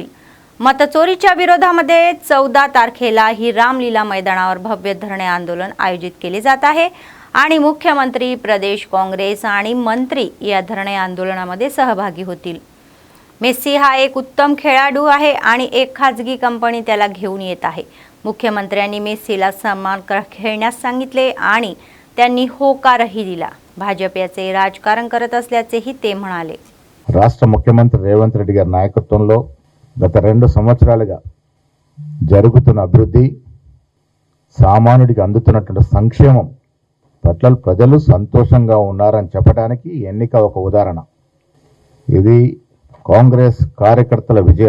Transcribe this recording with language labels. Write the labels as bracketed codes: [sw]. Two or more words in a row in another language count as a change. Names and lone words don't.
[mr] मतचोरीच्या विरोधामध्ये 14 तारखेला ही रामलीला मैदानावर भव्य धरणे आंदोलन आयोजित केले जात आहे आणि मुख्यमंत्री, प्रदेश काँग्रेस आणि मंत्री या धरणे आंदोलनामध्ये सहभागी होतील। मेस्सी हा एक उत्तम खेळाडू आहे आणि एक खाजगी कंपनी त्याला घेऊन येत आहे। मुख्यमंत्र्यांनी मेस्सीला सन्मान खेळण्यास सांगितले आणि त्यांनी होकारही दिला। भाजप याचे राजकारण करत असल्याचेही ते म्हणाले। [te] రాష్ట్ర ముఖ్యమంత్రి రేవంత్ రెడ్డి గారి నాయకత్వంలో గత 2 సంవత్సరాలుగా జరుగుతున్న అభివృద్ధి, సామాన్యుడికి అందుతున్నటువంటి సంక్షేమం పట్ల ప్రజలు సంతోషంగా ఉన్నారని చెప్పడానికి ఎన్నిక ఒక ఉదాహరణ। ఇది కాంగ్రెస్ కార్యకర్తల విజయం।